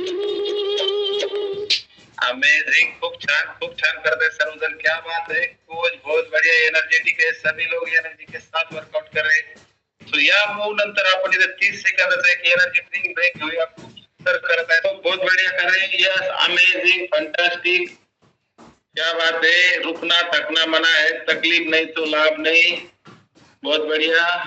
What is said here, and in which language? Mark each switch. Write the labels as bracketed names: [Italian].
[Marathi] Amazing, खूप छान करते सर्वजन, [Hindi] क्या बात है। कोच बहुत बढ़िया, एनर्जेटिक है, सभी लोग एनर्जी के साथ वर्कआउट कर रहे हैं। [Marathi] तो या मूव नंतर आपण इथे 30 सेकंदाचा एक एनर्जी ड्रिंक ब्रेक घेऊया। खूप सुंदर करत आहे तो, [Hindi] बहुत बढ़िया कर रहे हैं। यस, अमेजिंग, फंटास्टिक, क्या बात है। रुकना थकना मना है, तकलीफ नहीं तो लाभ नहीं, बहुत बढ़िया।